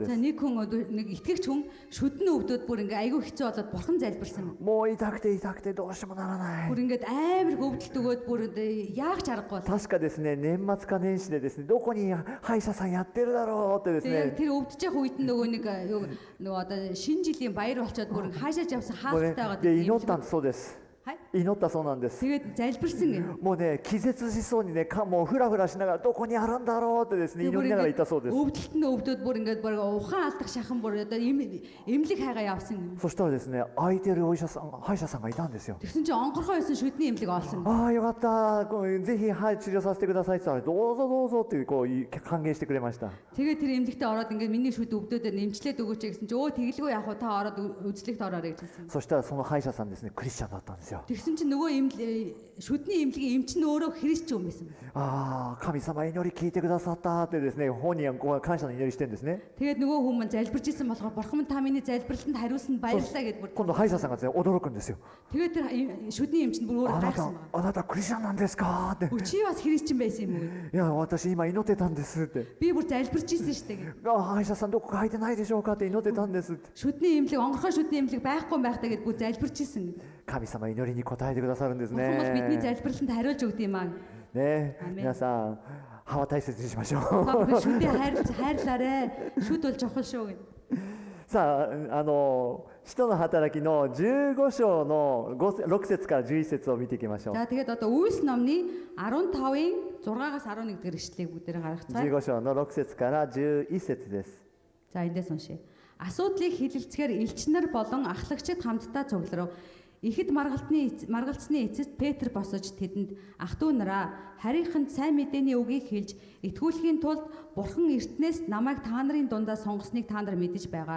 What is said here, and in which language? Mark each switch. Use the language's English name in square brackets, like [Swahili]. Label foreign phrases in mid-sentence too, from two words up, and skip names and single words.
[Mongolian] За [Japanese] す。 [Mongolian] нэг хүн нэг итгэгч хүн шүдний өвдөд бүр ингээ айгүй хэцүү болоод бурхан залбирсан. [Japanese] もう痛くて痛くてどうしてもならない。 [Mongolian] Бүр ингээд амар өвдөлт өгөөд бүр яах ч аргагүй. [Japanese] 確かですね、年末か年始でですね、どこに歯医者さんやってるだろうってです [Mongolian] Тэгээ [Japanese] ね、 [Mongolian] тэр өвдөж явах үед нь нөгөө одоо шинэ жилийн баяр болчоод бүр хаашаач явсан [Japanese] もうね [Mongolian] хаалттай байгаа. [Japanese] で祈ったそうです。 Хай. 祈ったそうなんです。 [Mongolian] Тэгээд залбирсан юм. [Japanese] もうね、気絶しそうにね、もうフラフラしながらどこにあるんだろうってですね、祈りながら言ったそうです。 [Mongolian] өвдөлт нь өвдөд бүр ингээд бүр ухаан алдах шахан бүр одоо эмнэлэг хайгаа явсан юм. [Japanese] そしたらですね、空いてるお医者さん、歯医者さんがいたんですよ。 [Mongolian] Тэгсэн чинь онгорхоо байсан шүдний эмнэлэг олсон. [Japanese] ああ、よかった、ぜひ歯治療させてくださいって言ったら、どうぞどうぞってこう歓迎してくれました。 [Mongolian] Тэгээд тэр эмнэлэгтээ ороод ингээд миний шүд өвдөөдөө нэмчлээд өгөөч гэсэн чинь өө тэгэлгүй яах вэ та ороод үзлэгт ороорой гэж хэлсэн. [Japanese] そしたらその歯医者さんですね、クリスチャンだったんですよ。 [Mongolian] Тэгсэн чинь нөгөө шүдний эмнэлгийн эмч нь өөрөө христчэн байсан. [Japanese] ああ、神様祈り聞いてくださったってですね、本人はこう感謝の祈りしてるんですね。 [Mongolian] Тэгээд нөгөө хүмүүс залбирч исэн болохоор бурхан та миний залбиралтанд хариулсанд баярлалаа гэд бүр. [Japanese] 今度歯医者さんがですね、驚くんですよ。 [Mongolian] Тэгээд тэр шүдний эмч нь бүр өөрөө [Japanese] あな [Mongolian] гайхсан [Japanese] た、 [Mongolian] байна. [Japanese] あなたクリスチャンなんですかって。 [Mongolian] Чи бас христчэн байсан юм уу? [Japanese] いや、私今祈ってたんですって。 [Mongolian] Би бүр залбирч исэн шүү дээ. [Japanese] あ、歯医者さんどこか空いてないでしょうかって祈ってたんですって。 [Mongolian] Шүдний эмнэлэг онгорхоо шүдний эмнэлэг байхгүй байхдаа гэд бүр залбирч исэн. [Japanese] 神様祈りに応えてくださるんです [Mongolian] Бурхан бол бидний [Japanese] ね。 [Mongolian] залбиралтанд хариулж өгд юм аа. [Japanese] ね、アーメン。皆さん歯は大切にしましょう。 [Mongolian] Та бүхэн шүдээ хайрлаарэ. Шүд бол чухал шүү гэд. [Japanese] さあ、使徒の働きの15章の6節から11節を見ていきましょう。 [Mongolian] За тэгээд одоо Үйлс номны 15-ийн 6-аас 11 дэх ишлэлийг бүгдээрээ гаргацгаая. [Japanese] 15 章の6節から11節です。 [Mongolian] За эндээс уншъя. Асуудлыг хилэлцгээр элч нар болон ахлагчид хамтдаа цугларав. Ихэд маргалцны эцэст Петр босож тэдэнд ах トゥ нараа харийнханд сайн мэдээний үгийг хэлж итгүүлэхийн тулд Бурхан эртнээс намайг та нарын дундаа сонгосныг та нар мэдэж байгаа.